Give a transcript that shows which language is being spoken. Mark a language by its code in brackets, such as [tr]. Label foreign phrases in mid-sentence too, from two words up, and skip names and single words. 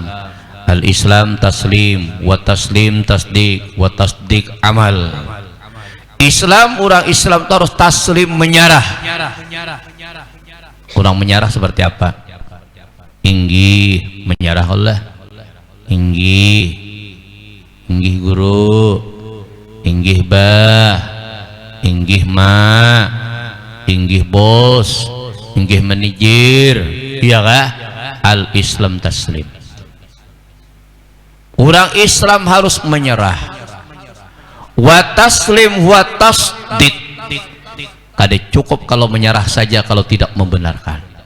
[ar] الإسلام تسليم، والتسليم تصديق، والتصديق عمل. [id] Islam, orang Islam itu harus taslim, menyerah. Orang menyerah seperti apa? Inggih, menyerah Allah. Inggih, inggih guru, inggih bah, inggih ma, inggih bos, inggih manajer. Iya kah? [ar] الإسلام تسليم. [id] Orang Islam harus menyerah. [ar] وتسليم وتصديق. [id] Kada cukup kalau menyerah saja kalau tidak membenarkan.